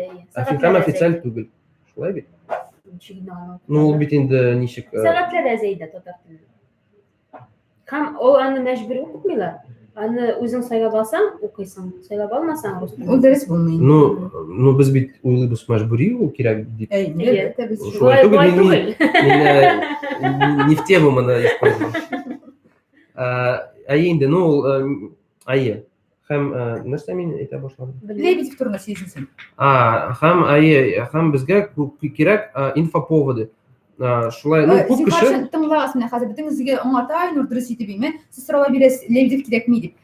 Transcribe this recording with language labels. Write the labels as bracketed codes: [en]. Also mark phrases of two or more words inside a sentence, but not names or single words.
[tt] Һәм официаль түгел. Шулай бит. Ну, ул бит инде ничек... Сәгатьләр әзәйдә татар телендә. Һәм ул аны мәҗбүри укытмыйлар. Аны үзең сайлап алсаң, укыйсың. Сайлап алмасаң, рус телен. Ул дәрес булмый. Ну, без бит уйлыйбыз мәҗбүри ул кирәк дип. Шулай түгел. [ru] Не в тему моны использовал. [tt] Инде, һәм нәрсә мин әйтә башладым? Лебедев турында сөйләсәң. Һәм безгә кирәк инфоповоды. Шулай, күп кеше... Тыңлагыз менә хәзер бөтенегезгә аңлата, Айнур дөрес итеп әйтме. Сез сорауга бирәсез, Лебедев кирәкми дип.